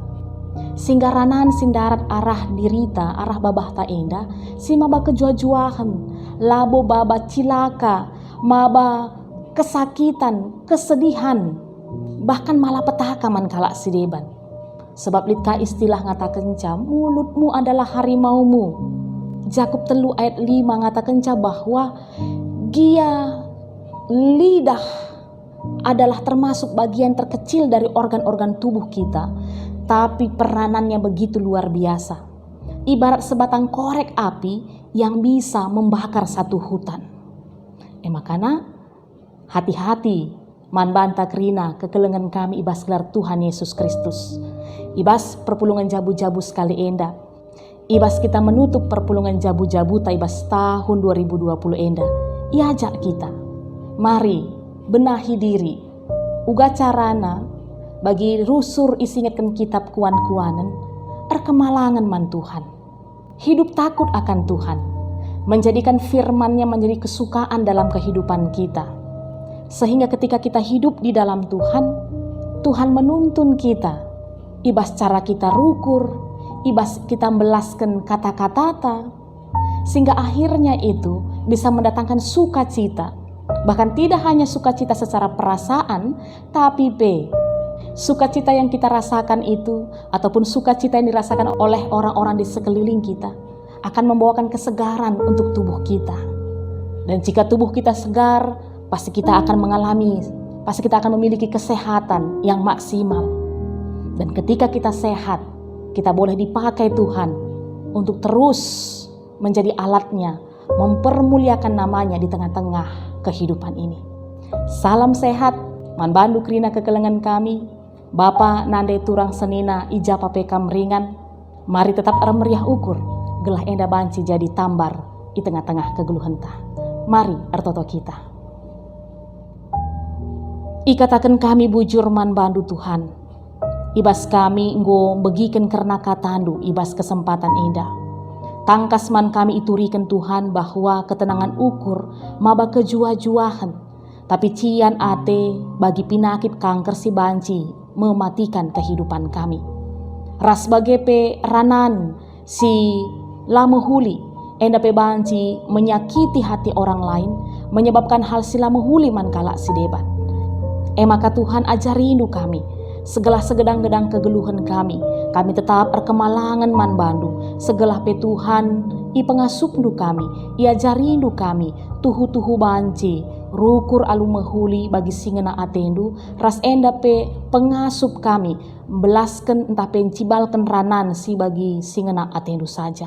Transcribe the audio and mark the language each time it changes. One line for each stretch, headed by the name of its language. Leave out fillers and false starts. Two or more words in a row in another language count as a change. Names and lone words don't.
Batak Karo: Sehingga ranan sindarat arah dirita, arah babah ta enda, si maba kejua-juahan, labo baba cilaka, maba kesakitan, kesedihan, bahkan malapetaka man kala si deban. Sebab litka istilah ngatakan
Indonesian: mulutmu adalah harimaumu. Jakub 3 ayat 5 ngatakan bahwa gia lidah adalah termasuk bagian terkecil dari organ-organ tubuh kita, tapi peranannya begitu luar biasa. Ibarat sebatang korek api yang bisa membakar satu hutan. Makanya hati-hati
Batak Karo: man banta kerina kekelengan kami ibas gelar Tuhan Yesus Kristus. Ibas perpulungan jabu-jabu sekali enda. Ibas kita menutup perpulungan jabu-jabu ta ibas tahun 2020 enda. Iajak kita,
Indonesian: mari benahi diri.
Batak Karo: Uga carana bagi rusur isingatkan kitab kuan-kuanan, erkemalangan man Tuhan.
Indonesian: Hidup takut akan Tuhan, menjadikan firman-Nya menjadi kesukaan dalam kehidupan kita. Sehingga ketika kita hidup di dalam Tuhan, Tuhan menuntun kita.
Batak Karo: Ibas cara kita rukur, ibas kita melaskan kata-kata,
Indonesian: sehingga akhirnya itu bisa mendatangkan sukacita. Bahkan tidak hanya sukacita secara perasaan, tapi sukacita yang kita rasakan itu, ataupun sukacita yang dirasakan oleh orang-orang di sekeliling kita, akan membawakan kesegaran untuk tubuh kita. Dan jika tubuh kita segar, pasti kita akan memiliki kesehatan yang maksimal. Dan ketika kita sehat, kita boleh dipakai Tuhan untuk terus menjadi alatnya, mempermuliakan namanya di tengah-tengah kehidupan ini. Salam sehat,
Batak Karo: man bandu krina kekelengan kami, Bapa nande turang senina ija papekam ringan, mari tetap meriah ukur, gelah enda banci jadi tambar di tengah-tengah kegeluhenta. Mari ertoto kita. Ikatakan kami bujur man bandu Tuhan, ibas kami nggo begiken karena katandu ibas kesempatan indah. Tangkas man kami iturikan Tuhan bahwa ketenangan ukur maba kejua-juahan, tapi cian ate bagi penyakit kanker si banci
Indonesian: mematikan kehidupan kami.
Batak Karo: Ras bagepe ranan si lamehuli enda pe banci
Indonesian: menyakiti hati orang lain, menyebabkan hal
Batak Karo: si lamehuli man kala si debat. Maka Tuhan ajarindu kami, segala segedang-gedang kegeluhan kami tetap erkemalangan man bandu, segala pe Tuhan i pengasupnu kami, i ajarindu kami, tuhu-tuhu banci, rukur alu mahuli bagi singena atendu, ras enda pe pengasup kami, belaskan entah pencibalkan ranan si bagi singena atendu saja.